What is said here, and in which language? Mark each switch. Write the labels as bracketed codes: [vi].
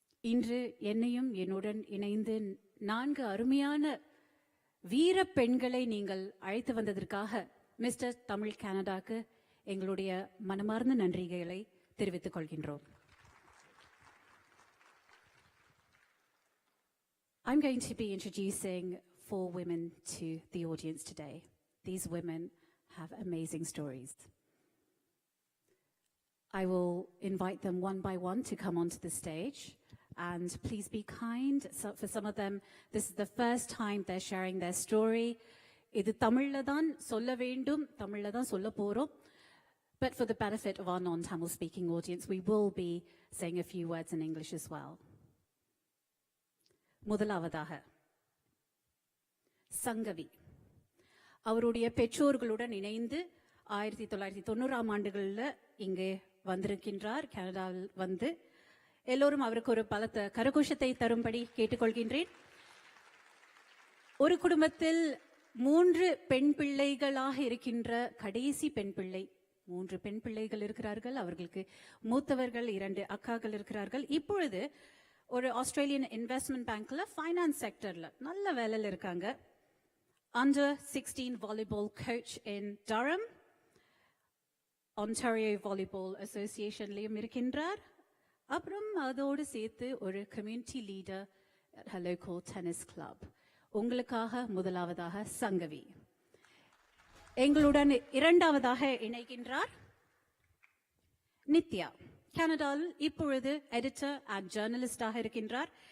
[ta] இன்று என்னையும் என்னுடன் இணைந்து 4 அருமையான வீர பெண்களை நீங்கள் அழைத்து வந்ததற்காக மிஸ்டர் தமிழ் கனடாக்கு எங்களுடைய மனமார்ந்த நன்றிகளை தெரிவித்துக் கொள்கின்றோம். [en] I'm going to be introducing 4 women to the audience today. These women have amazing stories. I will invite them one by one to come onto the stage. And please be kind. So for some of them, this is the first time they're sharing their story. [ta] இது தமிழ்ல தான் சொல்ல வேண்டும், தமிழ்ல தான் சொல்ல போறோம். [en] But for the benefit of our non-Tamil speaking audience, we will be saying a few words in English as well. [ta] முதலாவதாக சங்கவி. அவருடைய பெற்றோர்களுடன் இணைந்து 1990ஆம் ஆண்டுகளில் இங்கே வந்திருக்கின்றார். கனடாவில் வந்து எல்லோரும் அவருக்கு ஒரு பலத்த கரகோஷத்தை தரும்படி கேட்டுக்கொள்கின்றேன். ஒரு குடும்பத்தில் 3 பெண் பிள்ளைகளாக இருக்கின்ற கடைசி பெண் பிள்ளை. 3 பெண் பிள்ளைகள் இருக்கிறார்கள். அவர்களுக்கு மூத்தவர்கள் 2 அக்காக்கள் இருக்கிறார்கள். இப்பொழுது ஒரு ஆஸ்திரேலியன் இன்வெஸ்ட்மெண்ட் பேங்க்ல ஃபைனான்ஸ் செக்டர்ல நல்ல வேலையில் இருக்காங்க. [en] Under 16 volleyball coach in Durham, Ontario Volleyball Association-லையும் [ta] இருக்கின்றார். அப்புறம் அதோடு சேர்த்து ஒரு community leader [en] at a local tennis club. [ta] உங்களுக்காக முதலாவதாக சங்கவி. எங்களுடன் இரண்டாவதாக இணைகின்றார் நித்யா. கனடாவில் இப்பொழுது எடிட்டர் அண்ட் ஜேர்னலிஸ்டாக இருக்கின்றார்.